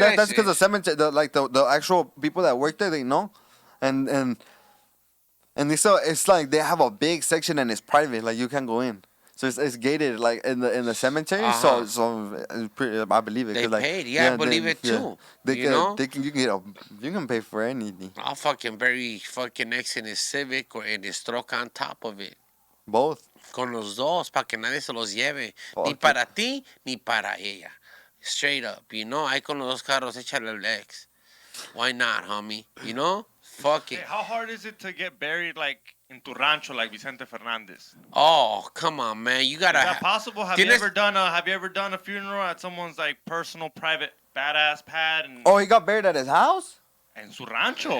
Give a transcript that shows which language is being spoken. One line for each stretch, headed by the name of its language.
English: That's because the cemetery, the actual people that work there, they know, and it's like they have a big section and it's private, like you can't go in. So it's gated, like in the cemetery. So it's pretty, I believe it. They like, paid, I believe it too. You can pay for anything. I'll fucking bury fucking next in his Civic or in his truck on top of it. Both.
Spanish: Con los dos, para que nadie se los lleve. Ni para ti, ni para ella.
English: Straight up,
Spanish: ahí con los dos carros, échale el ex.
English: Why not, homie? Fuck it. Hey, how hard is it to get buried like in
Spanish: tu rancho
English: like Vicente Fernandez? Oh, come on, man. You gotta. Is that possible? Have you ever done a funeral at someone's like personal, private, badass pad? Oh, he got buried at his house?
Spanish: En su rancho.